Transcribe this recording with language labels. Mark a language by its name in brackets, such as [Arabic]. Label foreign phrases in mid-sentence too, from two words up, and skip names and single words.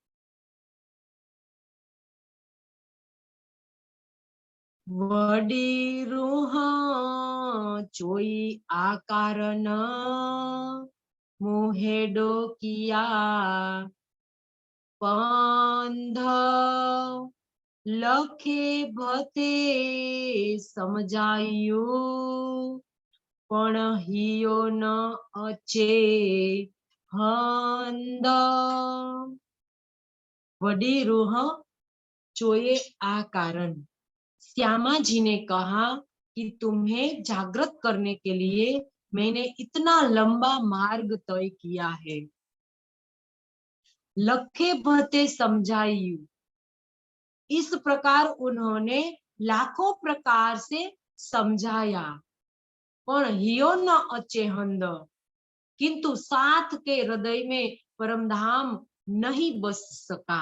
[Sindhi] वडी रूह चोई आकार न मुहेडो किया पंध लखे भते समझायु पण हियो न अचे हंद। वडी रूह चोए आ कारण, [Hindi] श्यामा जी ने कहा कि तुम्हें जागृत करने के लिए मैंने इतना लंबा मार्ग तय किया है। [Sindhi] लखे भते समझाई, [Hindi] इस प्रकार उन्होंने लाखों प्रकार से समझाया, पर [Sindhi] हियो न अचे हंद, [Hindi] किंतु साथ के हृदय में परमधाम नहीं बस सका।